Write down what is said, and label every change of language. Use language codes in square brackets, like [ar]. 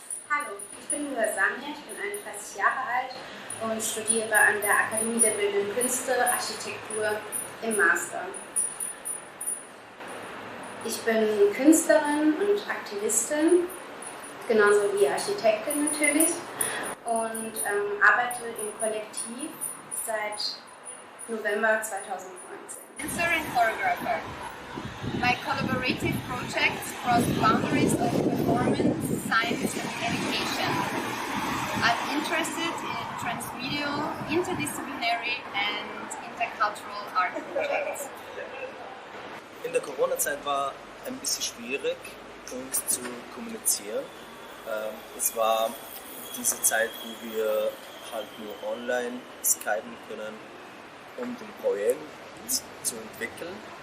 [de] Hallo, ich bin Sanja, ich bin 31 Jahre alt und studiere an der Akademie der Bildenden Künste Architektur im Master. Ich bin Künstlerin und Aktivistin, genauso wie Architektin natürlich, und arbeite im Kollektiv seit November 2019. [en] Dancer and choreographer. My collaborative projects cross boundaries of performance, science and communication. I'm interested in transmedial, interdisciplinary and intercultural art projects. [de] In der Corona-Zeit war ein bisschen schwierig, uns zu kommunizieren. Es war diese Zeit, wo wir halt nur online skypen können, um den Projekt zu entwickeln.